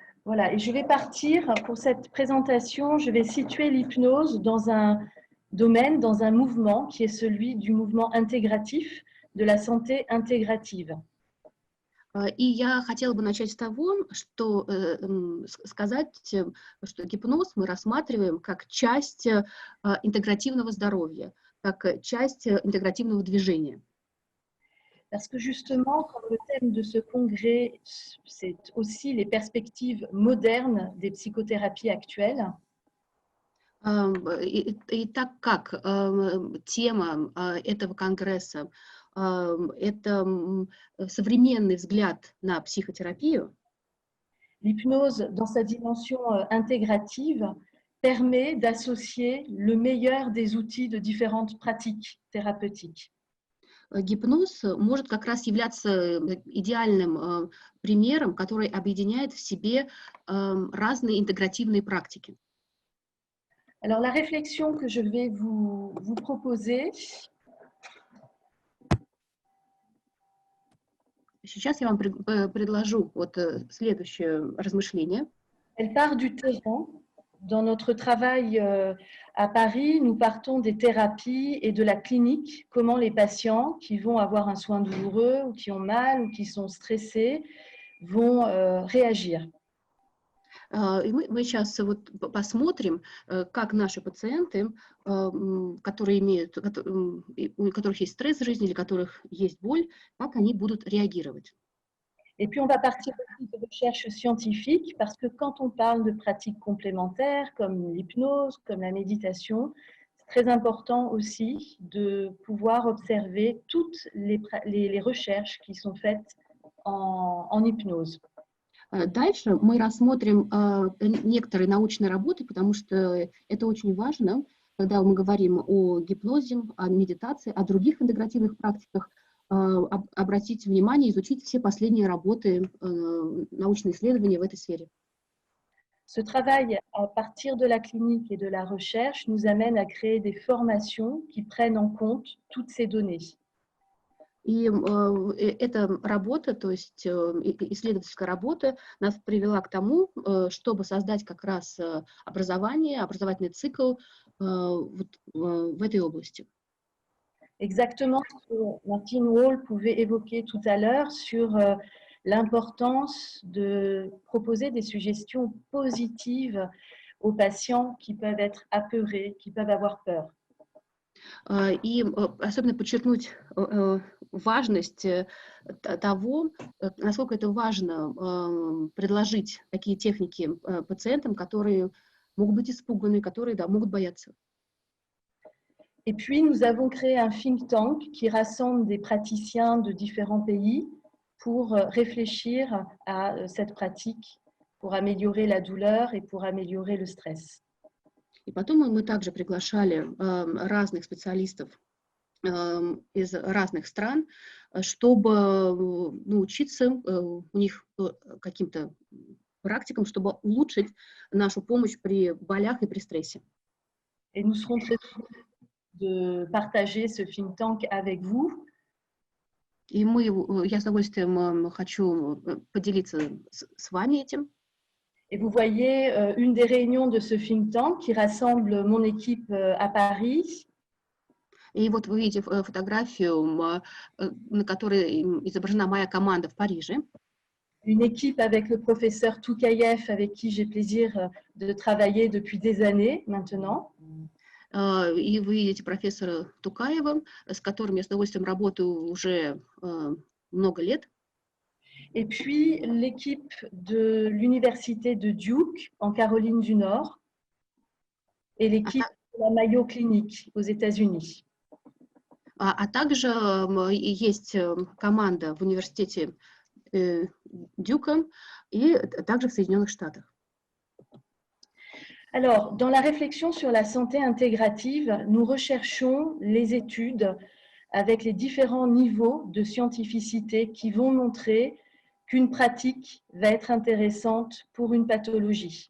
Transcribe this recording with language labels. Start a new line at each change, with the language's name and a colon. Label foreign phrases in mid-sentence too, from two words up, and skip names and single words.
French: Voilà, et je vais partir pour cette présentation, je vais situer l'hypnose dans un domaine, dans un mouvement qui est celui du mouvement intégratif, de la santé intégrative.
Russian: И я хотела бы начать с того, что сказать, что гипноз мы рассматриваем как часть интегративного здоровья, как часть интегративного движения.
French: Parce que justement, comme le thème de ce congrès, c'est aussi les perspectives modernes des psychothérapies actuelles.
Russian: И так как тема этого конгресса это современный взгляд на психотерапию,
French: L'hypnose, dans sa dimension intégrative, permet d'associer le meilleur des outils de différentes pratiques thérapeutiques.
Russian: гипноз может как раз являться идеальным примером, который объединяет в себе разные интегративные практики.
French: Alors, la réflexion que je vais vous proposer,
Russian: Сейчас я вам предложу вот следующее размышление.
French: elle part du terrain. Dans notre travail à Paris, nous partons des thérapies et de la clinique, comment les patients qui vont avoir un soin douloureux ou qui ont mal ou qui sont stressés vont réagir.
Russian: И мы сейчас вот посмотрим, как наши пациенты, которые имеют, у которых есть стресс в жизни или у которых есть боль, как они будут реагировать.
French: Et puis, on va partir aussi de recherches scientifiques parce que quand on parle de pratiques complémentaires comme l'hypnose, comme la méditation, c'est très important aussi de pouvoir observer toutes les recherches qui sont faites en hypnose.
Russian: Дальше мы рассмотрим некоторые научные работы, потому что это очень важно, когда мы говорим о гипнозе, о медитации, о других интегративных практиках, обратить внимание, изучить все последние работы, научные исследования в этой сфере.
French: Ce travail à partir de la clinique et de la recherche nous amène à créer des formations qui prennent en compte toutes ces données.
Russian: И эта работа, то есть исследовательская работа, нас привела к тому, чтобы создать как раз образовательный цикл в этой области.
French: Exactement ce que Martine Wall pouvait évoquer tout à l'heure sur l'importance de proposer des suggestions positives aux patients qui peuvent être apeurés, qui peuvent avoir peur.
Russian: И особенно подчеркнуть важность того, насколько это важно предложить такие техники пациентам, которые могут быть испуганы, которые могут бояться.
French: Et puis, nous avons créé un
English: think tank
French: qui rassemble des praticiens de différents pays pour réfléchir à cette pratique, pour améliorer la douleur et pour améliorer le stress.
Russian: И потом мы также приглашали разных специалистов из разных стран, чтобы научиться у них каким-то практикам, чтобы улучшить нашу помощь при болях и при стрессе.
French: Et nous serons très heureux de partager ce
English: think tank
French: avec vous.
Russian: И я с удовольствием хочу поделиться с вами этим.
French: Et vous voyez une des réunions de ce
English: think tank
French: qui rassemble mon équipe à Paris.
Russian: И вот вы видите фотографию, на которой изображена моя команда в Париже.
French: Une équipe avec le professeur Toukayev, avec qui j'ai plaisir de travailler depuis des années maintenant.
Russian: И вы видите профессора Тукаева, с которым я с удовольствием работаю уже много лет.
French: Et puis l'équipe de l'université de Duke en Caroline du Nord et l'équipe de la Mayo Clinic aux États-Unis.
Russian: А также есть команда в университете Дюка и также в Соединенных Штатах.
French: Alors, dans la réflexion sur la santé intégrative, nous recherchons les études avec les différents niveaux de scientificité qui vont montrer qu'une pratique va être intéressante pour une pathologie.